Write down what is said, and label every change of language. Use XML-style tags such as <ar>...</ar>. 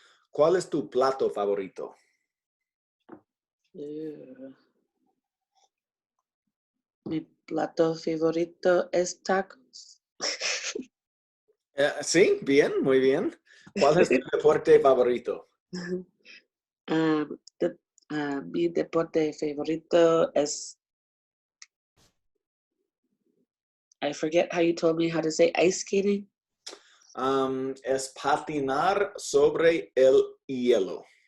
<es>¿Cuál es tu plato favorito? Mi plato favorito es tacos. Sí, bien, muy bien. ¿Cuál es tu deporte favorito? Mi deporte favorito es,</es> <en>I forget how you told me how to say ice skating.</en> <es>Es patinar sobre el hielo.</es>